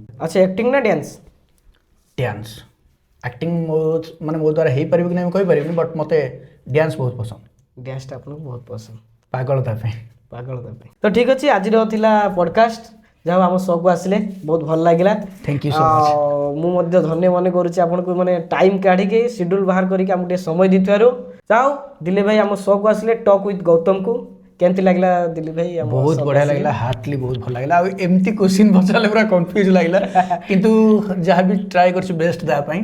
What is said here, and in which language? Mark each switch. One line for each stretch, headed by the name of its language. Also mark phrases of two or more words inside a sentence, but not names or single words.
Odia: ଆଚ୍ଛା, ଆକ୍ଟିଂ ନା ଡ୍ୟାନ୍ସ? ଆକ୍ଟିଂ ମୋ ଦ୍ୱାରା ହେଇପାରିବ କି ନାହିଁ ମୁଁ କହିପାରିବିନି, ବଟ୍ ମୋତେ ଡ୍ୟାନ୍ସ ବହୁତ ପସନ୍ଦ। ଡ୍ୟାନ୍ସଟା ଆପଣଙ୍କୁ ବହୁତ ପସନ୍ଦ? ପାଗଳ ତା ପାଇଁ। ତ ଠିକ୍ ଅଛି, ଆଜିର ଥିଲା ପଡ଼କାଷ୍ଟ। ଯାହା ଆମ ଶୋକୁ ଆସିଲେ ବହୁତ ଭଲ ଲାଗିଲା।
English: Thank you so much.
Odia: ମୁଁ ମଧ୍ୟ ଧନ୍ୟ ମନେ କରୁଛି ଆପଣଙ୍କୁ ମାନେ ଟାଇମ୍ କାଢ଼ିକି ସିଡ୍ୟୁଲ୍ ବାହାର କରିକି ଆମକୁ ଟିକେ ସମୟ ଦେଇଥିବାରୁ। ଯାଉ ଦିଲ୍ଲୀପ ଭାଇ ଆମ ଶୋକୁ ଆସିଲେ ଟକ୍ ୱିଥ୍ ଗୌତମକୁ କେମିତି ଲାଗିଲା ଦିଲ୍ଲୀପ ଭାଇ? ବହୁତ ବଢ଼ିଆ ଲାଗିଲା, ହାର୍ଟଲି ବହୁତ ଭଲ ଲାଗିଲା। ଆଉ ଏମିତି କ୍ୱେଶ୍ଚିନ୍ ପଚାରିଲେ ପୁରା କନଫ୍ୟୁଜ୍ ଲାଗିଲା କିନ୍ତୁ ଯାହା ବି ଟ୍ରାଏ କରିଛି ବେଷ୍ଟ ଦେବା ପାଇଁ।